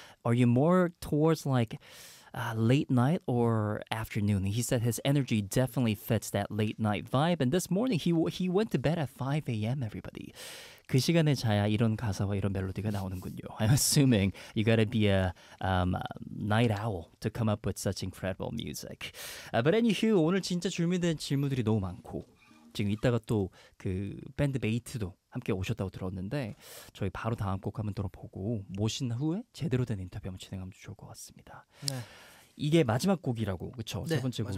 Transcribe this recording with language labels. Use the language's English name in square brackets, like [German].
[English] Are you more towards like late night or afternoon? He said his energy definitely fits that late night vibe. And this morning, he went to bed at 5 a.m., everybody. [Korean] 그 시간에 자야 이런 가사와 이런 멜로디가 나오는군요. [English] I'm assuming you gotta be a night owl to come up with such incredible music. But anywho, [Korean] 오늘 진짜 준비된 질문들이 너무 많고 지금 이따가 또 그 밴드 메이트도 함께 오셨다고 들었는데 저희 바로 다음 곡 한번 들어보고 모신 후에 제대로 된 인터뷰 한번 진행하면 좋을 것 같습니다. 네. 이게 마지막 곡이라고, 그렇죠? 네, 세 번째 곡이.